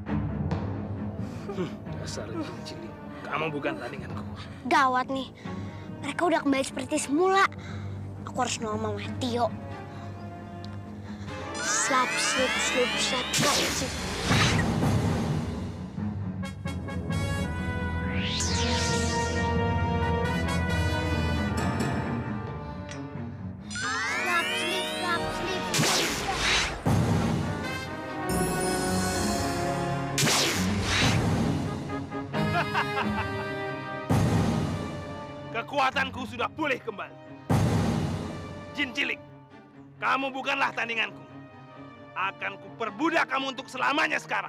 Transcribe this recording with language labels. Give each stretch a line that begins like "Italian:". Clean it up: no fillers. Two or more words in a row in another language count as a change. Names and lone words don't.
Indonesian: Dasar cilik. Kamu bukan tandinganku. Gawat nih, mereka udah kembali seperti semula. Aku harus nolong Mama Tio. Slap, slip, slip, slap, slap, slip. Slap, slip, slap, slip, slap. Kekuatanku sudah pulih kembali. Jin cilik, kamu bukanlah tandinganku. Akan kuperbudak kamu untuk selamanya sekarang.